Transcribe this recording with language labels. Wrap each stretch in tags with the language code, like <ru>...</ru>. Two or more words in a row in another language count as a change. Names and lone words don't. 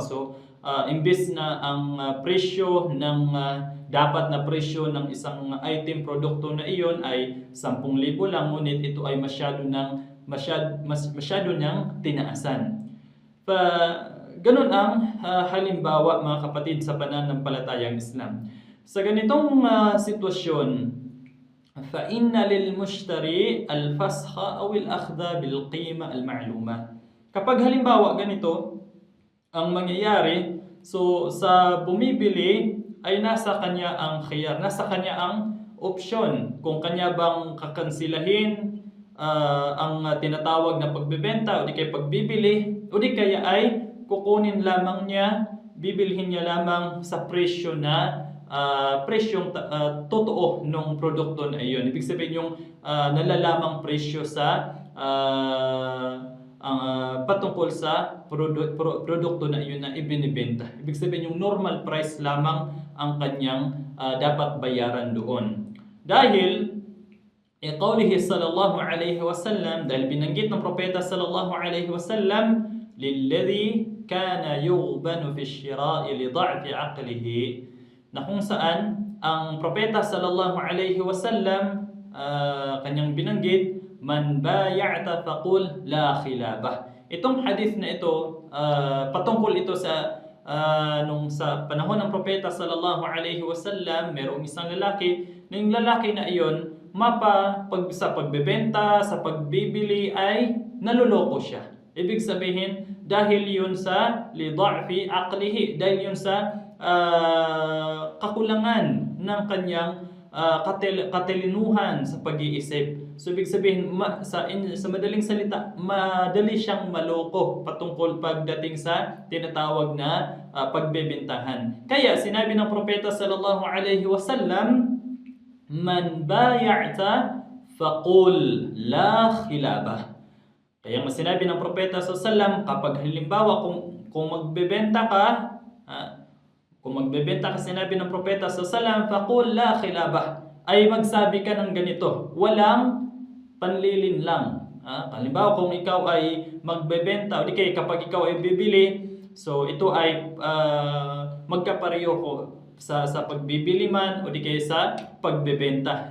<tl>So imbes na ang presyo ng dapat na presyo ng isang item, produkto na iyon ay 10,000 lang, ngunit ito ay masyado nang tinaasan. Ganun ang halimbawa, mga kapatid, sa pananampalatayang Islam. Sa ganitong sitwasyon,</tl> <ar>فَإِنَّ لِلْمُشْتَرِي الْفَسْخَ أَوْ الْأَخْذَ بِالْقِيمَةِ الْمَعْلُومَةِ.</ar> <tl>Kapag halimbawa ganito ang mangyayari, so sa bumibili ay nasa kanya ang khiyar, nasa kanya ang opsyon kung kanya bang kakansilahin ang tinatawag na pagbebenta o di kaya pagbibili, o di kaya ay kukunin lamang niya, bibilhin niya lamang sa presyo na presyong totoo ng produkto na iyon. Ibig sabihin yung nalalamang presyo sa patungkol sa produkto na iyon na ibinibenta. Ibig sabihin yung</tl> <en>normal price</en> <tl>lamang ang kanyang dapat bayaran doon.</tl> <ar>Dahil قوله صلى الله عليه وسلم,</ar> <tl>dahil binanggit ng propeta</tl> <ar>صلى الله عليه وسلم, للذي كان يغبن في الشراء لضعف عقله,</ar> <tl>na kung saan ang propeta</tl> <ar>صلى الله عليه وسلم</ar> <tl>kanyang binanggit,</tl> <ar>من بايعت فقل لا خلابة.</ar> <tl>Itong hadith na ito, patungkol ito sa nung sa panahon ng propeta</tl> <ar>صلى الله عليه وسلم,</ar> <tl>merong isang lalaki, na yung lalaki na iyon sa pagbebenta, sa pagbibili ay naluloko siya. Ibig sabihin, dahil yun sa</tl> <ar>لضعف عقله,</ar> <tl>dahil yun sa kakulangan ng kanyang katilinuhan sa pag-iisip. So ibig sabihin, sa madaling salita, madali siyang maloko patungkol pagdating sa tinatawag na pagbebentahan. Kaya sinabi ng propeta</tl> <ar>صلى الله عليه وسلم, من بايعت فقل لا خلابة.</ar> <tl>Kaya nga sinabi ng propeta</tl> <ar>صلى الله عليه وسلم,</ar> <tl>kapag halimbawa kung magbebenta ka, kung magbebenta ka, sinabi ng propeta</tl> <ar>صلى الله عليه وسلم, فقل لا خلابة,</ar> <tl>ay magsabi ka ng ganito, walang panlilin lang. Halimbawa kung ikaw ay magbebenta o di kaya kapag ikaw ay bibili, so ito ay magkapareho sa pagbibili man o di kaya sa pagbebenta.</tl>